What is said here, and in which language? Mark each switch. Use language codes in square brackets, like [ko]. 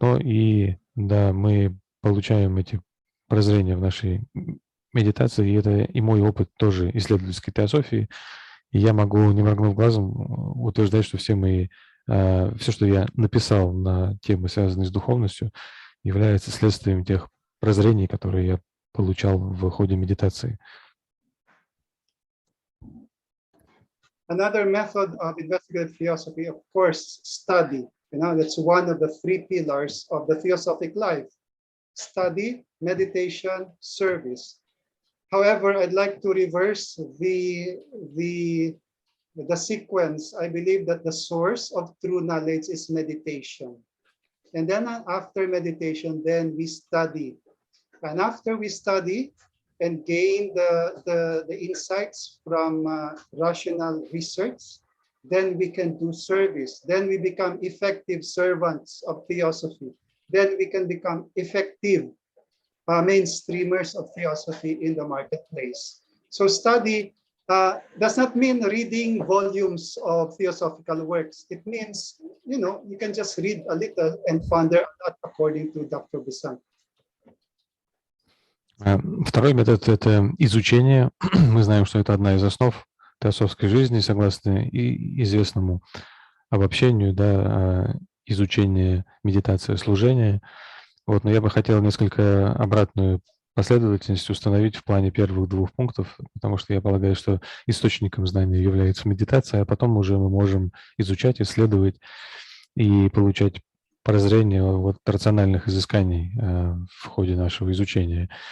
[ru] Но и да, мы получаем эти прозрения в нашей медитации, и это и мой опыт тоже исследовательской теософии. И я могу, не моргнув глазом, утверждать, что все, что я написал на темы, связанные с духовностью, является следствием тех прозрений, которые я получал в ходе медитации. [en] Another method of investigative theosophy, of course, study. That's one of the three pillars of the theosophic life: study, meditation, service. However, I'd like to reverse the sequence. I believe that the source of true knowledge is meditation. And then after meditation, then we study. And after we study and gain the insights from rational research, then we can do service. Then we become effective servants of theosophy. Then we can become effective mainstreamers of theosophy in the marketplace. So study does not mean reading volumes of theosophical works. It means, you can just read a little and ponder a lot, according to Dr. Bisan. [ru] Второй метод – это изучение. Мы знаем, что это одна из основ теософской жизни, согласно и известному обобщению, да, изучение, медитация, служение. Вот, но я бы хотел несколько обратную последовательность установить в плане первых двух пунктов, потому что я полагаю, что источником знания является медитация, а потом уже мы можем изучать, исследовать и получать прозрение от рациональных изысканий в ходе нашего изучения.